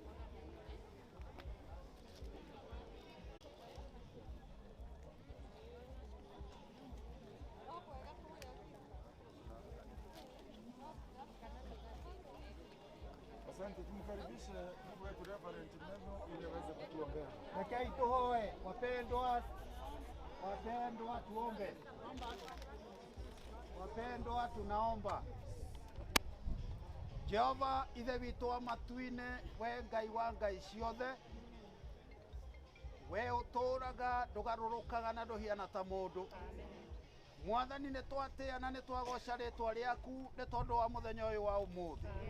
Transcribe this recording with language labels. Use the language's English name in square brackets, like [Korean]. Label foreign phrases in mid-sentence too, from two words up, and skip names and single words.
[Swahili] Asante, tumkaribishe ndugu wetu Reverend Neno ili aweze kutuombea. [Kikuyu] Lekei tuhoe, [Swahili] wapendwa tuombe. Wapendwa tunaomba. [Kikuyu] Jehova ithe witũ wa matu-inĩ, we Ngai wa ngai ciothe, we ũtũũraga ndũgarũrũkaga na ndũhiana ta mũndũ. Mwathani nĩ twatĩa na nĩ twagoca rĩĩtwa rĩaku nĩ tondũ wa mũthenya ũyũ wa ũmũthĩ.